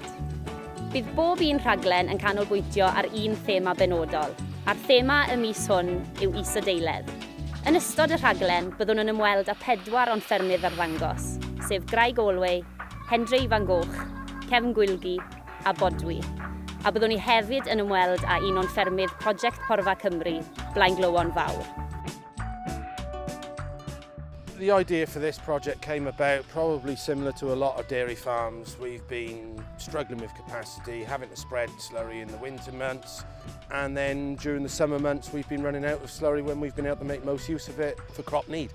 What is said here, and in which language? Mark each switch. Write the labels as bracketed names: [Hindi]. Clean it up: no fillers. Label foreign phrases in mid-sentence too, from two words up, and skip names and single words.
[Welsh] Bydd bob un rhaglen yn canolbwyntio ar un thema benodol, a'r thema y mis hwn yw Isadeiledd. Yn ystod y rhaglen, byddwn yn ymweld â 4 o'n ffermydd arddangos, sef Graig Olwg, Hendrei Van Goch, Cefn Gwylgi a Bodwi. A byddwn ni hefyd yn ymweld â un o'n ffermydd Prosiect Porfa Cymru, Blaen Glywon Fawr. [English] The idea for this project came about probably similar to a lot of dairy farms. We've been struggling with capacity, having to spread slurry in the winter months, and then during the summer months we've been running out of slurry when we've been able to make most use of it for crop need.